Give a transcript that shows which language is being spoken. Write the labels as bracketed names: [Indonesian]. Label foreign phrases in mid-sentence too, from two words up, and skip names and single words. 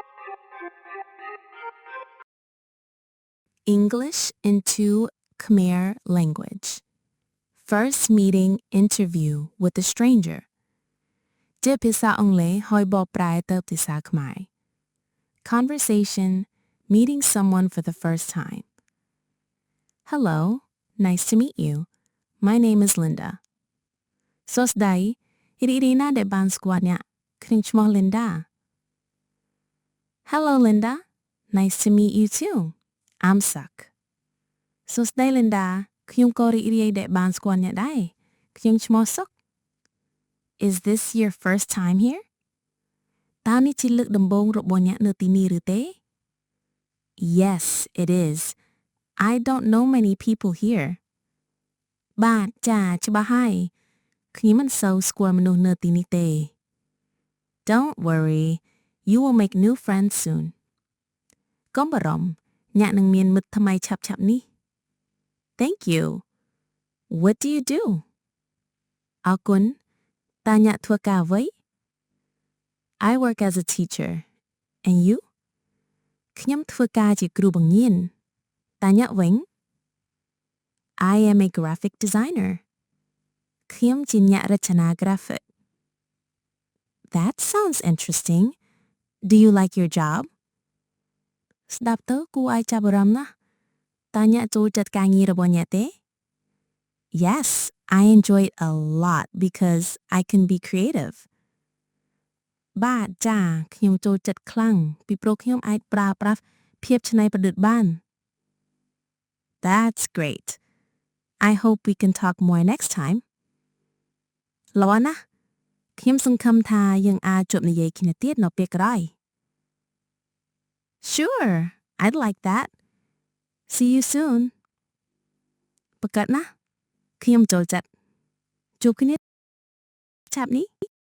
[English] English into Khmer language. First meeting interview with a stranger. [Khmer] ជាភាសាអង់គ្លេសហើយបកប្រែទៅភាសាខ្មែរ [English] Conversation, meeting someone for the first time. Hello, nice to meet you. My name is Linda. [Khmer] សួស្តី រីករាយណាស់ដែលបានស្គាល់អ្នកខ្ញុំឈ្មោះ Linda. [English] Hello, Linda. Nice to meet you too. I'm Suck. [Khmer] សួស្តី Linda. ខ្ញុំក៏រីករាយដែលបានស្គាល់អ្នកដែរខ្ញុំឈ្មោះ Suck. [English] Is this your first time here? [Khmer] តើនេះជាលើកដំបូងរបស់អ្នកនៅទីនេះឬទេ [English] Yes, it is. I don't know many people here. [Khmer] បាទចាច្បាស់ហើយខ្ញុំមិនសូវស្គាល់មនុស្សនៅទីនេះទេ [English] Don't worry. You will make new friends soon. [Khmer] កុំបារម្ភអ្នកនឹងមានមិត្តថ្មីឆាប់ៗនេះ [English] Thank you. What do you do? [Khmer] អរគុណតើអ្នកធ្វើការអ្វី [English] I work as a teacher. And you? [Khmer] ខ្ញុំធ្វើការជាគ្រូបង្រៀនតើអ្នកវិញ [English] I am a graphic designer. [Khmer] ខ្ញុំជាអ្នករចនា graphic. [English] That sounds interesting. Do you like your job? [Khmer] ស្ដាប់ទៅគួរឲ្យចាប់អារម្មណ៍ណាស់តើអ្នកចូលចិត្តការងាររបស់អ្នកទេ [English] Yes, I enjoy it a lot because I can be creative. [Khmer] បាទចាខ្ញុំចូលចិត្តខ្លាំងពីព្រោះខ្ញុំអាចប្រើប្រាស់ភាពច្នៃប្រឌិតបាន [English] That's great. I hope we can talk more next time. [Khmer] ល្អណាស់ខ្ញុំសង្ឃឹមថាយើងអាចជួបនិយាយគ្នាទៀតនៅពេលក្រោយ [English] Sure, I'd like that. See you soon. [Khmer] ប្រកាសណាស់ខ្ញុំចូលចិត្តជួបគ្នាឆាប់នេះ